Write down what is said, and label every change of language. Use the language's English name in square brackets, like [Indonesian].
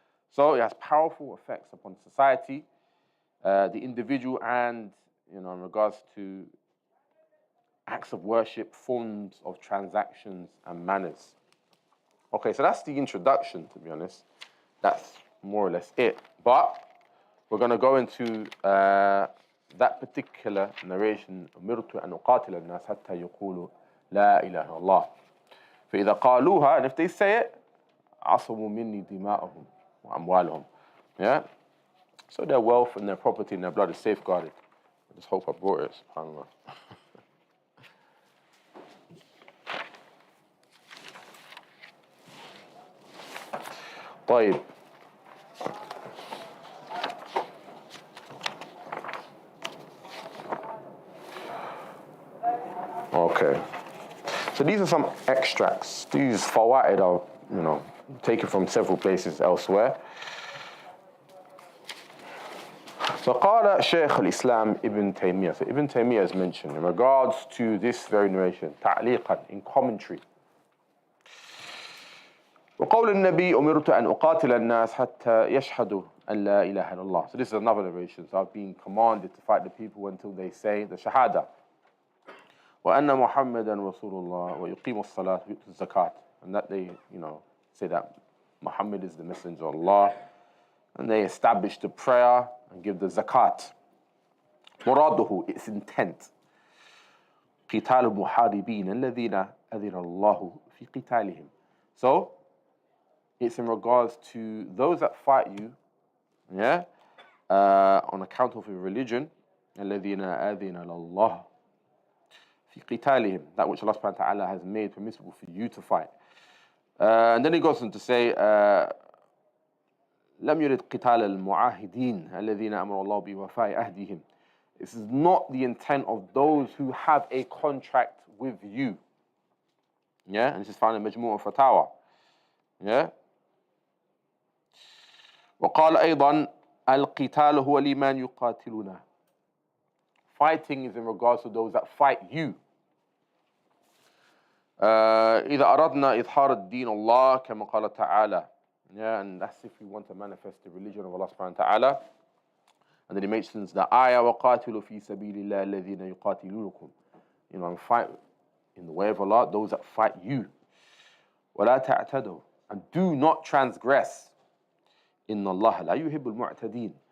[English] So it has powerful effects upon society, the individual, and in regards to acts of worship, forms of transactions and manners. Okay, so that's the introduction, to be honest. That's more or less it. But we're going to go into that particular narration, [Arabic] أمرت أن أقاتل الناس حتى يقولوا لا إله إلا الله. فإذا قالوها, [English] and if they say it, [Arabic] عصموا مني دماءهم وأموالهم. [English] Yeah? So their wealth and their property and their blood is safeguarded. I just hope I brought it, subhanAllah. [Arabic] طيب. [English] Okay. So these are some extracts. These fawaid are, taken from several places elsewhere. [Arabic] So قال شيخ الإسلام ابن تيمية. [English] So Ibn Taymiyyah is mentioned in regards to this very narration, [Arabic] تعليقا, [English] in commentary. [Arabic] وقول النبي أمرت أن أقاتل الناس حتى يشهدوا أن لا إله إلا الله. [English] So this is another narration. So I've been commanded to fight the people until they say the Shahadah. [Arabic] وأن محمدا رسول الله ويقيم الصلاة ويؤتي الزكاة. [English] And that they, say that Muhammad is the messenger of Allah. And they establish the prayer and give the zakat. [Arabic] مراده, [English] its intent. [Arabic] قتال المحاربين الذين أذن الله في قتالهم. [English] So, it's in regards to those that fight you, on account of your religion. [Arabic] الذين أذن الله في قتالهم. [English] That which Allah subhanahu wa ta'ala has made permissible for you to fight. And then he goes on to say, [Arabic] لم يرد قتال المعاهدين الذين أمر الله بوفاء عهدهم. [English] This is not the intent of those who have a contract with you. And this is found in Majmu' al-Fatawa. [Arabic] وقال أيضا القتال هو لمن يقاتلنا. [English] Fighting is in regards to those that fight you. [Arabic] إذا أردنا إظهار الدين الله كما قال تعالى. [English] And that's if we want to manifest the religion of Allah subhanahu wa ta'ala. And then he mentions the ayah [Arabic] وَقَاتِلُوا فِي سَبِيلِ اللَّهِ الَّذِينَ يُقَاتِلُونَكُمْ. [English] And fight in the way of Allah, those that fight you. [Arabic] وَلَا تَعْتَدُوا. [English] And do not transgress. [Arabic] إِنَّ اللَّهَ لَا يُحِبُّ الْمُعْتَدِينَ.